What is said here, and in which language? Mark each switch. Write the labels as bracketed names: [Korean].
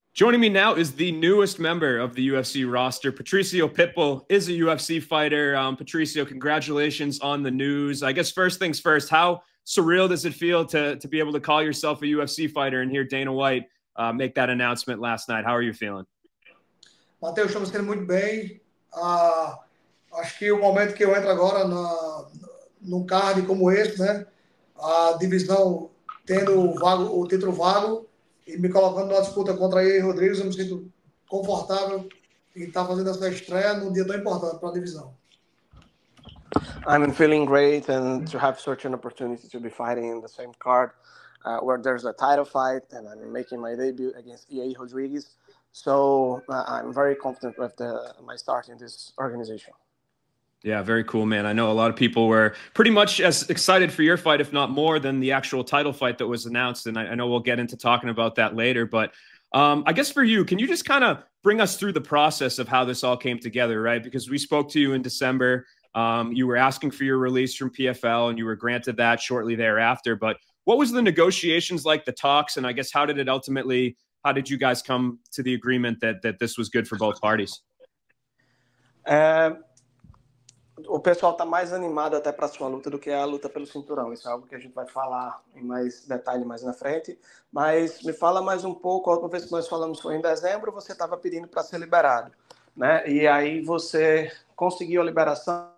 [English] Joining me now is the newest member of the UFC roster. Patricio Pitbull is a UFC fighter. Patricio, congratulations on the news. I guess first things first, how surreal does it feel to be able to call yourself a UFC fighter and hear Dana White make that announcement last night? How are you feeling? [Portuguese] Matheus, estamos sendo muito bem. Acho que o momento que eu entro agora num card como esse, né? A divisão tendo o título vago e me colocando numa disputa contra Yair Rodrigues, eu me sinto confortável em estar fazendo essa estreia num dia tão importante para a divisão. [English] I'm feeling great, and to have such an opportunity to be fighting in the same card where there's a title fight, and I'm making my debut against Yair Rodrigues. So I'm very confident with my start in this organization. Yeah, very cool, man. I know a lot of people were pretty much as excited for your fight, if not more, than the actual title fight that was announced. And I know we'll get into talking about that later. But I guess for you, can you just kind of bring us through the process of how this all came together, right? Because we spoke to you in December. You were asking for your release from PFL, and you were granted that shortly thereafter. But what was the negotiations like, the talks? And I guess how did you guys come to the agreement that this was good for both parties? [Portuguese] O pessoal está mais animado até para a sua luta do que a luta pelo cinturão. Isso é algo que a gente vai falar em mais detalhe mais na frente. Mas me fala mais um pouco. A última vez que nós falamos foi em dezembro. Você estava pedindo para ser liberado, né? E aí você conseguiu a liberação.